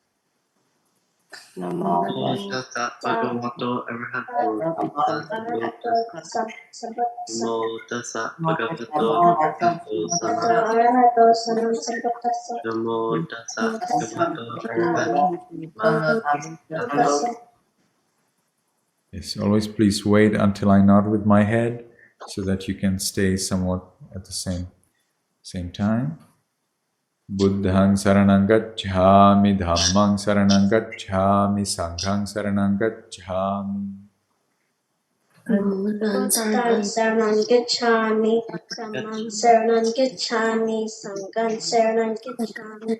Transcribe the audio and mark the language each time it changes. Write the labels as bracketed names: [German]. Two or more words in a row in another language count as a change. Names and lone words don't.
[Pali] Namo tassa bhagavato arahato Namo tassa bhagavato arahato Namo tassa bhagavato arahato. [English] Yes, always please wait until I nod with my head so that you can stay somewhat at the same time. [Pali] Buddhang saranang gacchami, dhammang saranang gacchami, sanghang saranang gacchami. Buddhang saranang gacchami, dhammang saranang gacchami, sanghang saranang gacchami.